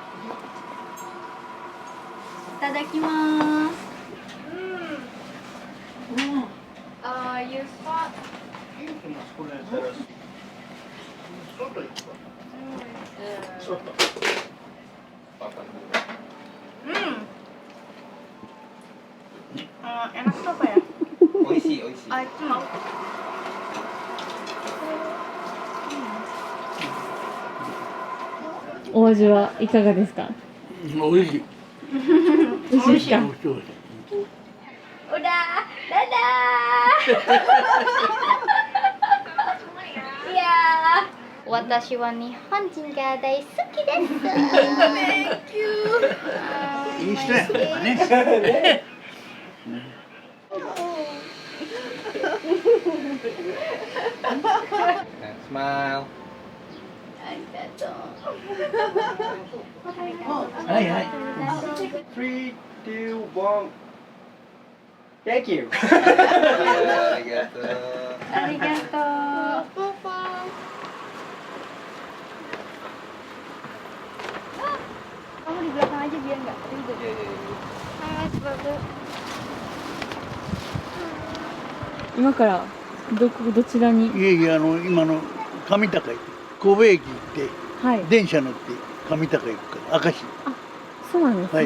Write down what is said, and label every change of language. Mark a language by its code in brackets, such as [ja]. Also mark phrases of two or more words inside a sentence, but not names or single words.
[ja] Itadakimasu. [en] you spot. [ja] これやったら外行くわ。外。 [id] enak tuh apa ya? [ja] 美味しい美味しい。お味はいかがですか？美味しい。美味しいですか？ [id] Udah, dadah. Iya. [ja] 私は日本人が大好きです. [en] Thank you. [ja] いい人やね。スマイル。ありがとう。はいはい。 3, 2, 1. [en] Thank you. [ja] ありがとう。ありがとう。 [id] Kamu di belakang aja biar nggak ribet. Mas, bagus. [ja] 今からどちらに？いえいえ、今の上高駅、神戸駅行って、はい。電車乗って上高行くから、明石。そうなんですね。